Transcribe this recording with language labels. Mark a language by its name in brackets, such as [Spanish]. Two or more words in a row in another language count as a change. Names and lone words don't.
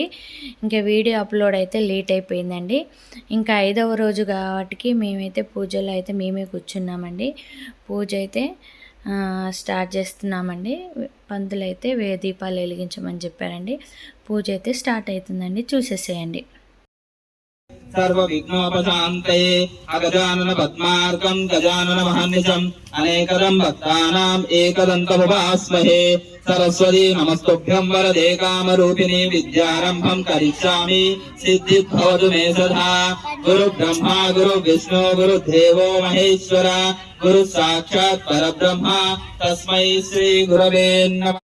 [Telugu] ఇంకా [English] video upload [Telugu] అయితే లేట్ అయిపోయిందండి. ఇంకా 5వ రోజు కాబట్టి మేమైతే పూజలో అయితే మేమే కూర్చున్నామండి. పూజ అయితే స్టార్ట్ చేస్తున్నామండి. పంతులు అయితే దీపాలు వెలిగించమని చెప్పారండి. పూజ అయితే స్టార్ట్ అవుతుందండి, చూసేసేయండి. [Sanskrit] सर्व विघ्नोपशान्तये अगजानन पद्मार्कं गजानन महर्निशम् अनेकदं भक्तानाम् एकदन्तमुपास्महे सरस्वती नमस्तुभ्यं वरदे कामरूपिणी विद्यारम्भं करिष्यामि सिद्धिर्भवतु मे सदा गुरुब्रह्मा गुरुविष्णु गुरुदेवो महेश्वर गुरु साक्षात् परब्रह्म तस्मै श्री गुरवे नमः।